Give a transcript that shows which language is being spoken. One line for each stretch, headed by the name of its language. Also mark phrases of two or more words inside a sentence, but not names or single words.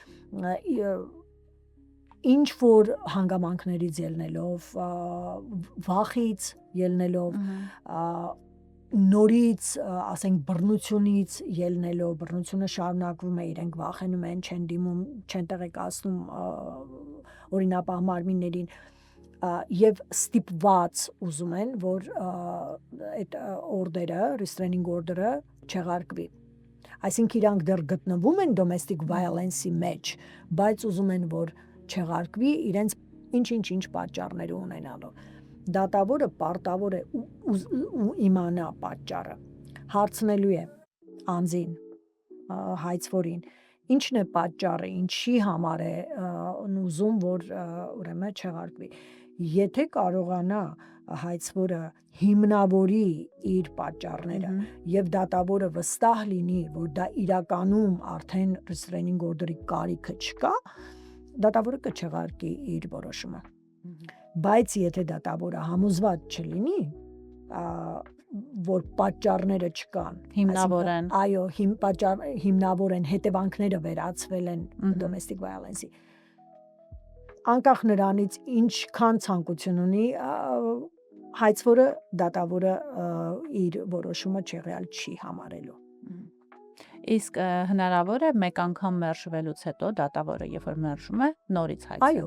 Armenian: ինչ որ հանգամանքներից ելնելով, վախից ելնելով, նորից, ասենք բռնությունից ելնելով, բռնությունը շարունակվում է, իրենք վախենում են, չեն դիմում, չեն տեղեկացնում օրինապահ մարմիններին, եւ ստիպված ուզում են, որ այդ օրդերը,
English: restraining order-
Armenian: ը չեղարկվի։ Այսինքն իրանք դեռ գտնվում են
English: domestic violence-
Armenian: ի մեջ, բայց ուզում են որ չեղարկվի իրենց ինչ պատճառներ ունենալով։ Դատավորը պարտավոր է ու իմանա պատճառը։ Հարցնելու է անձին, հայցվորին, ինչն է պատճառը, ինչի համար է ուզում որ ուրեմն չեղարկվի։ Եթե կարողանա հայցվորը հիմնավորի իր պատճառները եւ դատավորը վստահ լինի, որ դա իրականում արդեն
English: restraining order-
Armenian: ի կարիքը չկա, դատավորը կչեղարկի իր որոշումը։ Բայց եթե դատավորը համոզված չլինի, որ պատճառները չկան, հիմնավոր են, այո, հիմնավոր են, հետևանքները վերացվել են
English: domestic violence-
Armenian: ի, անկախ նրանից ինչքան ցանկություն ունի, հայցվորը դատավորը իր որոշումը չեղյալ չի համարելու։ Իսկ հնարավոր է մեկ անգամ մերժվելուց հետո դատավորը երբ որ մերժում է նորից հայցել։